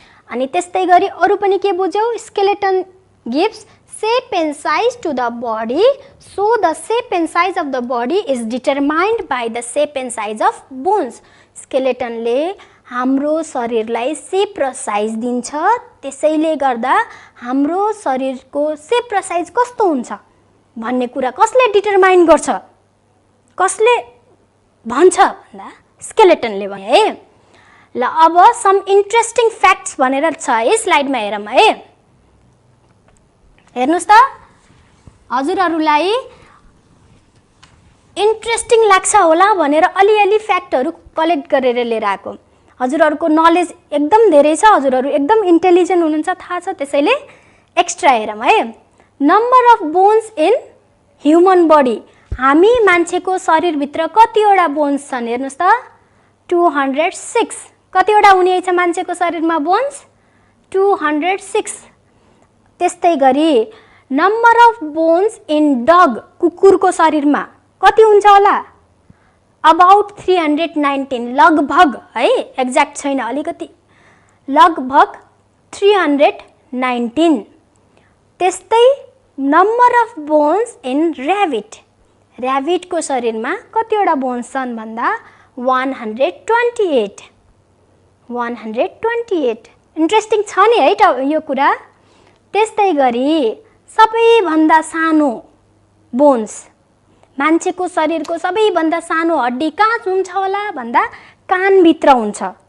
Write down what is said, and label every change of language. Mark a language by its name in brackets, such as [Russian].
[Nepali] अनि त्यस्तै गरी अरु पनि के बुझ्यौ? [English] Skeleton gives shape and size to the body, so the shape and size of the body is determined by the shape and size of bones. [Nepali] स्केलेटनले हाम्रो शरीरलाई सेप र साइज दिन्छ, त्यसैले गर्दा हाम्रो शरीरको सेप र साइज कस्तो हुन्छ भन्ने कुरा कसले डिटरमाइन गर्छ? कसले भन्छ भन्दा स्केलेटनले भने है। ल अब [English] some interesting facts [Nepali] भनेर छ है स्लाइडमा हेरौँ है। हेर्नुस् त, हजुरहरूलाई इन्ट्रेस्टिङ लाग्छ होला भनेर अलिअलि फ्याक्टहरू कलेक्ट गरेर लिएर आएको। हजुरहरूको नलेज एकदम धेरै छ, हजुरहरू एकदम इन्टेलिजेन्ट हुनुहुन्छ थाहा छ, त्यसैले एक्स्ट्रा हेरौँ है। [English] number of bones in human body, [Nepali] हामी मान्छेको शरीरभित्र कतिवटा बोन्स छन् हेर्नुस् त? 206। कतिवटा हुने छ मान्छेको शरीरमा बोन्स? 206। त्यस्तै गरी [English] number of bones in dog, [Nepali] कुकुरको शरीरमा कति हुन्छ होला? अबाउट 319, लगभग है, एक्ज्याक्ट छैन, अलिकति लगभग 319। त्यस्तै [English] number of bones in rabbit, [Nepali] ऱ्याबिटको शरीरमा कतिवटा बोन्स छन् भन्दा 128। 128 इन्ट्रेस्टिङ छ नि है त यो कुरा। त्यस्तै गरी सबैभन्दा सानो बोन्स, मान्छेको शरीरको सबैभन्दा सानो हड्डी कहाँ हुन्छ होला भन्दा कानभित्र हुन्छ।